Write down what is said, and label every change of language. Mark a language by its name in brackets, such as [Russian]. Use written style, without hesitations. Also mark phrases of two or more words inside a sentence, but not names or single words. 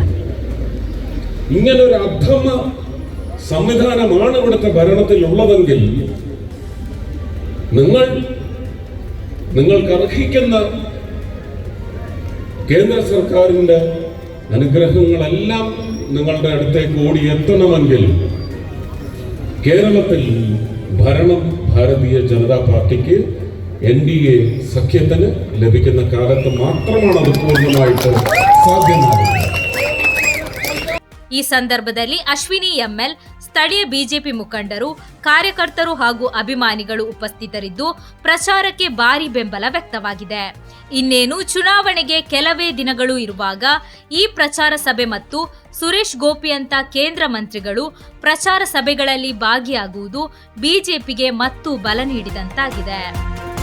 [Malayalam] ഇങ്ങനൊരു അധമ സംവിധാനമാണ് ഇവിടുത്തെ ഭരണത്തിലുള്ളതെങ്കിൽ നിങ്ങൾക്ക് അർഹിക്കുന്ന കേന്ദ്ര സർക്കാരിൻ്റെ അനുഗ്രഹങ്ങളെല്ലാം നിങ്ങളുടെ അടുത്തേക്ക് ഓടി എത്തണമെങ്കിൽ കേരളത്തിൽ ഭരണം ഭാരതീയ ജനതാ പാർട്ടിക്ക് NDA സഖ്യത്തിന് ലഭിക്കുന്ന കാലത്ത് മാത്രമാണ് അത് പൂർണ്ണമായിട്ട് സാധ്യമാകുന്നത്. [Kannada] ಈ ಸಂದರ್ಭದಲ್ಲಿ ಅಶ್ವಿನಿ ML, ಸ್ಥಳೀಯ ಬಿಜೆಪಿ ಮುಖಂಡರು, ಕಾರ್ಯಕರ್ತರು ಹಾಗೂ ಅಭಿಮಾನಿಗಳು ಉಪಸ್ಥಿತರಿದ್ದು ಪ್ರಚಾರಕ್ಕೆ ಭಾರಿ ಬೆಂಬಲ ವ್ಯಕ್ತವಾಗಿದೆ. ಇನ್ನೇನು ಚುನಾವಣೆಗೆ ಕೆಲವೇ ದಿನಗಳು ಇರುವಾಗ ಈ ಪ್ರಚಾರ ಸಭೆ ಮತ್ತು ಸುರೇಶ್ ಗೋಪಿಯಂತ ಕೇಂದ್ರ ಮಂತ್ರಿಗಳು ಪ್ರಚಾರ ಸಭೆಗಳಲ್ಲಿ ಭಾಗಿಯಾಗುವುದು ಬಿಜೆಪಿಗೆ ಮತ್ತೂ ಬಲ ನೀಡಿದಂತಾಗಿದೆ.